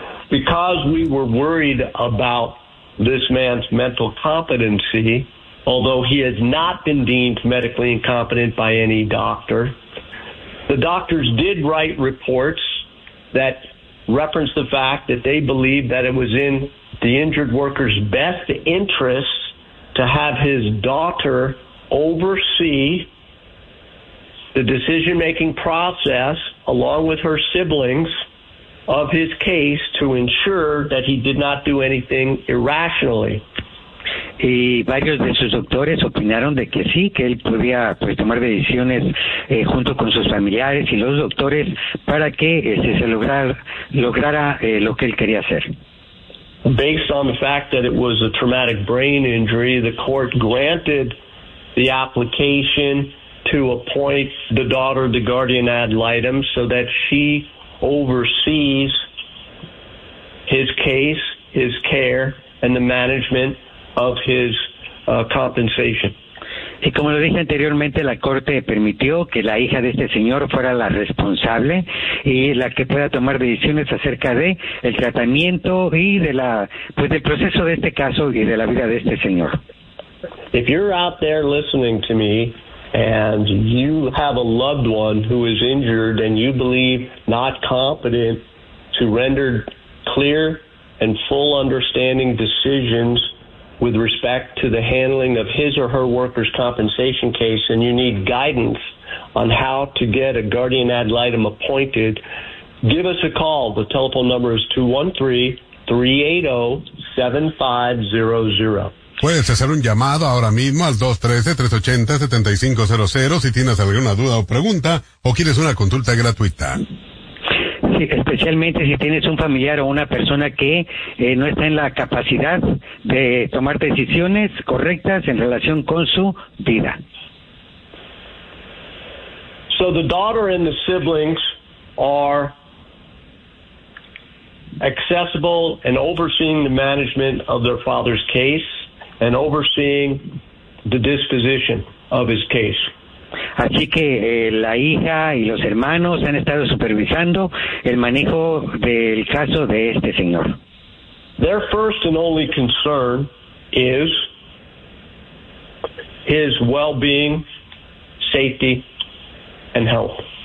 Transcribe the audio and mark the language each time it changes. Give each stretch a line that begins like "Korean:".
English: Because we were worried about this man's mental competency, although he has not been deemed medically incompetent by any doctor, the doctors did write reports that referenced the fact that they believed that it was in the injured worker's best interests to have his daughter oversee the decision-making process along with her siblings of his case to ensure that he did not do anything irrationally.
Spanish: Y varios de sus doctores opinaron de que sí, que él podía pues tomar decisiones junto con sus familiares y los doctores para que se lograra lo que él quería hacer.
English: Based on the fact that it was a traumatic brain injury, the court granted the application to appoint the daughter the guardian ad litem so that she oversees his case, his care, and the management of his compensation.
Spanish: Y como lo dije anteriormente, la corte permitió que la hija de este señor fuera la responsable y la que pueda tomar decisiones acerca de el tratamiento y de la pues del proceso de este caso y de la vida de este señor.
English: If you're out there listening to me and you have a loved one who is injured and you believe not competent to render clear and full understanding decisions with respect to the handling of his or her workers' compensation case, and you need guidance on how to get a guardian ad litem appointed, give us a call. The telephone number is 213-380-7500.
Spanish: Puedes hacer un llamado ahora mismo al 213-380-7500 si tienes alguna duda o pregunta o quieres una consulta gratuita. Sí, especialmente si tienes un familiar o una persona que no está en la capacidad de tomar decisiones correctas en relación con su vida.
English: So the daughter and the siblings are accessible and overseeing the management of their father's case and overseeing the disposition of his case.
Spanish: Así que la hija y los hermanos han estado supervisando el manejo del caso de este señor.
English: Their first and only concern is his well-being, safety, and health.